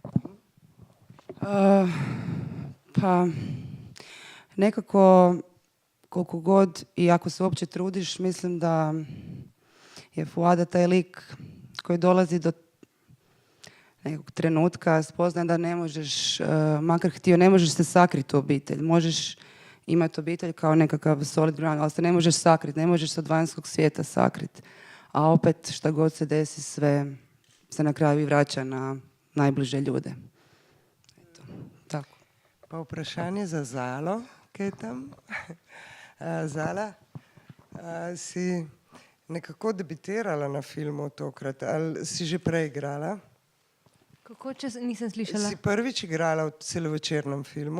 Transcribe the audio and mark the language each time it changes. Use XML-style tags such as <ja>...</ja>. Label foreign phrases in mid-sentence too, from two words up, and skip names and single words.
<bs>Pa nekako koliko god i ako se uopće trudiš, mislim da je Fuada taj lik koji dolazi do nekog trenutka, spoznaje da ne možeš, makar htio, ne možeš se sakriti u obitelj. Možeš imati obitelj kao nekakav</bs> <en>solid ground,</en> <bs>ali se ne možeš sakriti, ne možeš se od vanjskog svijeta sakriti. A opet šta god se desi, sve se na kraju i vraća na najbliže ljude. Eto, tako.</bs> <sl>Pa vprašanje za Zalo, kaj je tam? Zala, si nekako debitirala na filmu tokrat, ali si že prej igrala? Kako, če nisem slišala? Si prvič igrala v celovečernem filmu?</sl>